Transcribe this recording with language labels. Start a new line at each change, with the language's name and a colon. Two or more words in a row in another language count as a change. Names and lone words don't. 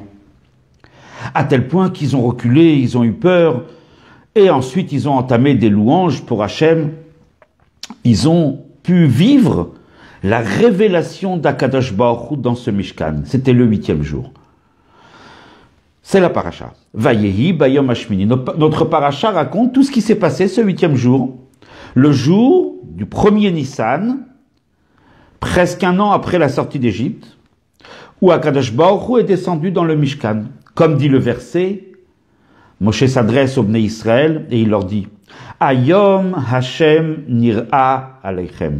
French: À tel point qu'ils ont reculé, ils ont eu peur, et ensuite ils ont entamé des louanges pour Hachem. Ils ont pu vivre la révélation d'Akadosh Baruch Hu dans ce Mishkan. C'était le 8e jour. C'est la paracha.
Hebrew: ויהי ביום השמיני.
French: Notre paracha raconte tout ce qui s'est passé ce 8e jour, le jour du premier Nissan, presque un an après la sortie d'Égypte, où Akadosh Baruch Hu est descendu dans le Mishkan. Comme dit le verset, Moshe s'adresse aux Bnei Israël et il leur dit
Hebrew: היום ה' נראה אליכם.